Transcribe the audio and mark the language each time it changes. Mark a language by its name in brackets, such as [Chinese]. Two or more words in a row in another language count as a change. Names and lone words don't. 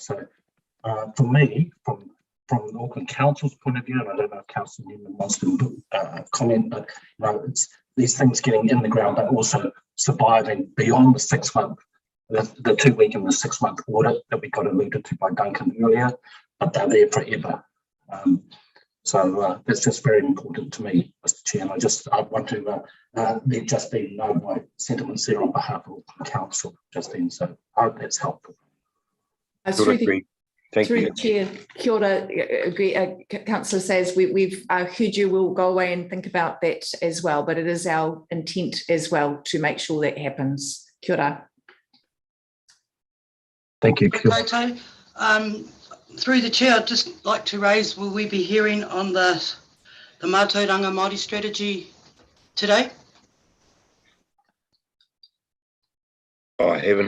[English] So for me, from the Auckland Council's point of view, and I don't know if Councillor Newman wants to comment, but it's these things getting in the ground, but also surviving beyond the 6 month, the 2 week and the 6 month audit that we got alluded to by Duncan earlier, but they're there forever. So that's just very important to me, Mr. Chair. And I want to let Justine know my sentiments there on behalf of Auckland Council, Justine. So I hope that's helpful. Thank you. Through the Chair, [Māori] kia ora, [English] Councillor says we've heard you. We'll go away and think about that as well, but it is our intent as well to make sure that happens. [Māori] Kia ora. [English] Thank you. Through the Chair, I'd just like to raise, will we be hearing on the Mātauranga Māori strategy today? I haven't.